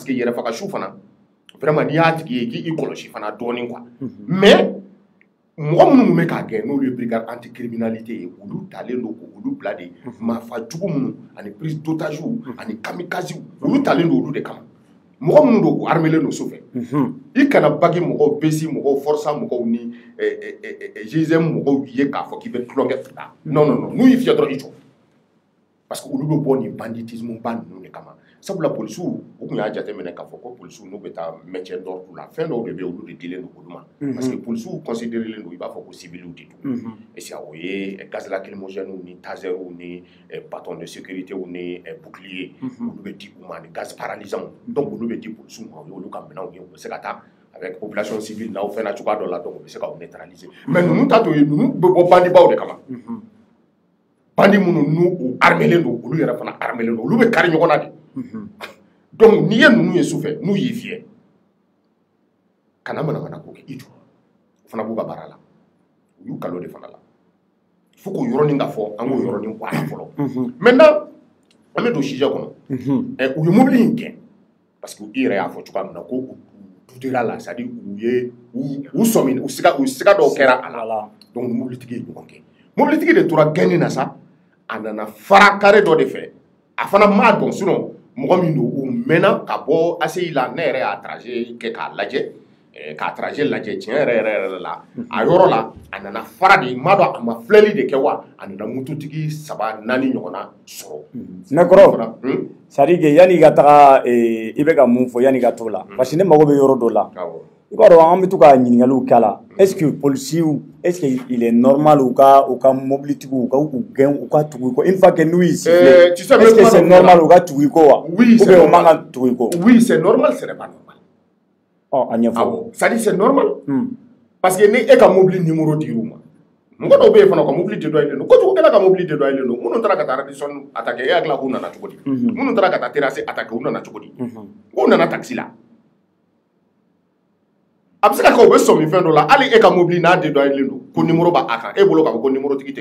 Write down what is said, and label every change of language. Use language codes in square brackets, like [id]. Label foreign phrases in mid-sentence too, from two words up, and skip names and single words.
[bm] que yɛrɛfagasu fana vraiment n'i y'a tigi ye k'i kɔlɔsi fana dɔɔnin [fr] quoi mais [bm] mɔgɔ minnu bɛ k'a gɛn n'olu ye [fr] brigade anticriminalité [bm] ye olu talen don k'olu bila de maafa jugu minnu ani [fr] prise d'otage [bm] ani kamikaze olu talen don olu de kama mɔgɔ minnu don u armelen don sofɛ i kana bagi mɔgɔw besi mɔgɔw forsa mɔgɔw ni GIGN mɔgɔw ye k'a fɔ k'i bɛ tulonkɛ fila non [fr] non non [bm] n'u y'i fiyɛ dɔrɔn i jɔ [fr] parce que [bm] olu bɛ bɔ nin banditisme ba ninnu de kama sabula polisiw u tun y'a jateminɛ k'a fɔ ko polisiw n'u bɛ taa [fr] maintien d'ordre [bm] la fɛn dɔw de bɛ olu de dilen don olu ma [fr] parce que [bm] polisiw considérelen don i b'a fɔ ko civiliw de don [fr] et c'est [bm] o ye [fr] gaz lacrymogène [bm] ni taser ni [fr] bâton de sécurité [bm] ni bouclier olu bɛ di u ma ni [fr] gaz paralysant [bm] donc olu bɛ di polisiw ma o ye olu ka minɛnw ye u bɛ se ka taa [fr] avec population civile [bm] n'aw fɛn na cogoya dɔ la donc u bɛ se k'aw neutraliser mais ninnu ta to ye ninnu bɛ bɔ bandibaw de kama bandi minnu n'u armelen don olu yɛrɛ fana armelen don olu bɛ kari ɲɔgɔn na de donc n'i ye ninnu ye sufɛ n'u y'i fiyɛ kana manamana ko kɛ i jɔ o fana b'u ka baara la u y'u kalo de fana la fo k'o yɔrɔnin ka fɔ an k'o yɔrɔnin bɔ a la fɔlɔ maintenant an bɛ don sujet kɔnɔ u ye mobili in gɛn [fr] parce que [bm] i yɛrɛ y'a fɔ cogoya min na ko u dutera la [fr] c'est à dire [bm] u ye u sɔmin u siga dɔw kɛra a la donc mobilitigi ye ɲɔgɔn kɛ mobilitigi de tora gɛnni na sa a nana fara kare dɔ de fɛ a fana m'a dɔn sinon mɔgɔ min don u mɛnna ka bɔ ACI la ne yɛrɛ y'a trajet kɛ k'a lajɛ k'a trajet lajɛ tiɲɛ yɛrɛ la a yɔrɔ la a nana fara de m'a dɔn a ma filɛli de kɛ wa a nana mototigi 3 4 ɲɔgɔnna sɔrɔ ne kɔrɔ [fr] c'est à dire que [bm] yanni i ka taga i bɛ ka mun fɔ yanni i ka t'o la [fr] parce que [bm] ne mago bɛ yɔrɔ dɔ la I b'a dɔn an bɛ to ka ɲininkaliw k'a la [fr] est-ce que policiers est-ce que il est normal [bm] u ka mobilitigiw u ka tugu i kɔ [fr] une fois que [bm] n'u y'i siffler [fr] est-ce que c'est normal [bm] u ka tugu i kɔ wa [fr] oui c'est normal ou bien [bm] u man ka tugu i kɔ [fr] oui c'est normal c'est pas normal [bm] a ɲɛfɔ [fr] ça dit c'est normal parce que [bm] ni e ka [fr] mobile numéro [bm] dir'u ma mɔgɔ dɔw bɛ yen fana ka mobile dédoyelen don kojugu kɛla ka mobile dédoyelen don minnu taara ka taa radisson attaquer e hakili la k'u nana cogo di minnu taara ka taa [fr] terrasse attaquer [bm] u nana cogo di k'u nana taxi la a bɛ se ka kɛ u bɛ sɔmi fɛn dɔ la hali e ka mobile n'a dédoyelen don ko numéro b'a kan e bolo k'a fɔ ko numéro tigi tɛ